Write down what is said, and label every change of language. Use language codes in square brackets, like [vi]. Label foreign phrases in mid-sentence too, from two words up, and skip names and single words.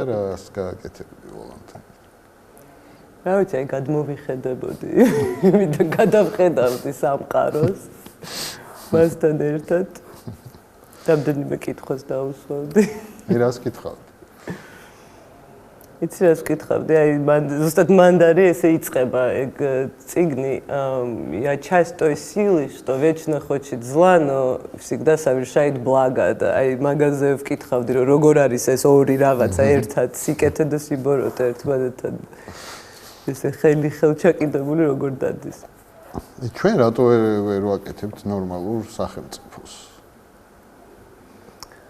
[ka] და რას გააკეთებდი ვოლანტთან? რა ვიცი, აი გადმოვიხედებოდი, იმიტომ გადავხედავდი სამყაროს მასთან ერთად. რამდენიმე კითხვას დავუსვამდი. მე რას კითხავდი? იცი რას ვკითხავდი, აი ზუსტად მანდარი ესე იწყება ეგ წიგნი, [ru] я часто силы, что вечно хочет зла, но всегда совершает благо. [ka] და აი მაგაზე ვკითხავდი, რომ როგორ არის ეს ორი რაღაცა ერთად, სიკეთე და სიბოროტე ერთმანეთთან. ესე ხელჩაკიდებული როგორ დადის. ჩვენ რატო ვერ ვაკეთებთ ნორმალურ სახელმწიფოს?